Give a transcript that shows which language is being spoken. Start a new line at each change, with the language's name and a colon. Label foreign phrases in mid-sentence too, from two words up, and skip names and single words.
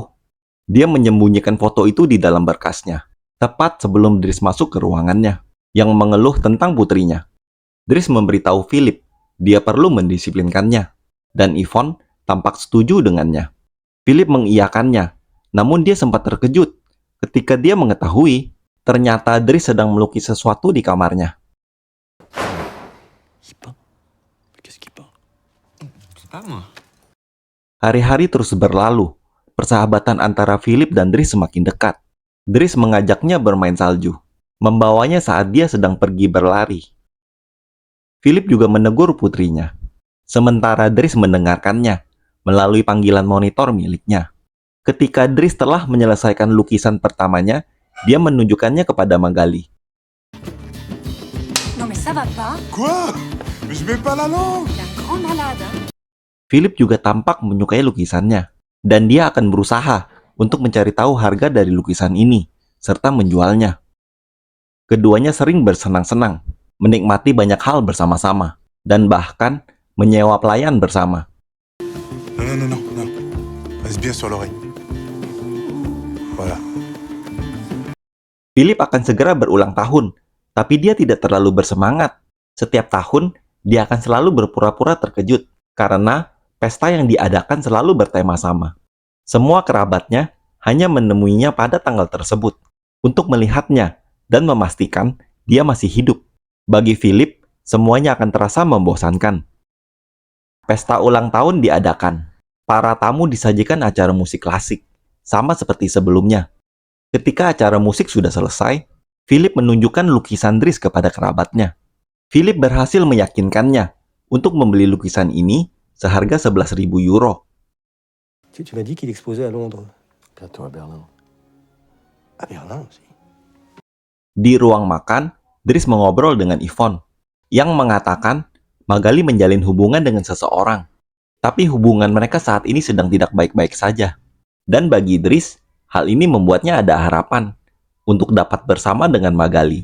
Indonesian: Dia menyembunyikan foto itu di dalam berkasnya, tepat sebelum Dries masuk ke ruangannya, yang mengeluh tentang putrinya. Dries memberitahu Philip dia perlu mendisiplinkannya, dan Yvonne tampak setuju dengannya. Philip mengiyakannya, namun dia sempat terkejut ketika dia mengetahui ternyata Dries sedang melukis sesuatu di kamarnya.
French: Il peint. Mais qu'est-ce qu'il peint? C'est pas moi.
Indonesian: Hari-hari terus berlalu. Persahabatan antara Philip dan Dries semakin dekat. Dries mengajaknya bermain salju, membawanya saat dia sedang pergi berlari. Philip juga menegur putrinya, sementara Dries mendengarkannya melalui panggilan monitor miliknya. Ketika Dries telah menyelesaikan lukisan pertamanya, dia menunjukkannya kepada Magali.
French: Non mais ça va pas. Quoi? Mais je mets pas la langue. Il est un grand malade. Hein.
Indonesian: Philip juga tampak menyukai lukisannya, dan dia akan berusaha untuk mencari tahu harga dari lukisan ini, serta menjualnya. Keduanya sering bersenang-senang, menikmati banyak hal bersama-sama, dan bahkan menyewa pelayan bersama.
French: Non. Reste bien sur l'oreille. Voilà.
Indonesian: Philip akan segera berulang tahun, tapi dia tidak terlalu bersemangat. Setiap tahun, dia akan selalu berpura-pura terkejut, karena pesta yang diadakan selalu bertema sama. Semua kerabatnya hanya menemuinya pada tanggal tersebut, untuk melihatnya dan memastikan dia masih hidup. Bagi Philip, semuanya akan terasa membosankan. Pesta ulang tahun diadakan. Para tamu disajikan acara musik klasik, sama seperti sebelumnya. Ketika acara musik sudah selesai, Philip menunjukkan lukisan Dries kepada kerabatnya. Philip berhasil meyakinkannya untuk membeli lukisan ini seharga 11.000 euro.
French: Tu m'as dit qu'il exposait à Londres. Bientôt à Berlin. À Berlin aussi.
Indonesian: Di ruang makan, Dries mengobrol dengan Yvonne, yang mengatakan Magali menjalin hubungan dengan seseorang. Tapi hubungan mereka saat ini sedang tidak baik-baik saja. Dan bagi Dries, hal ini membuatnya ada harapan untuk dapat bersama dengan Magali.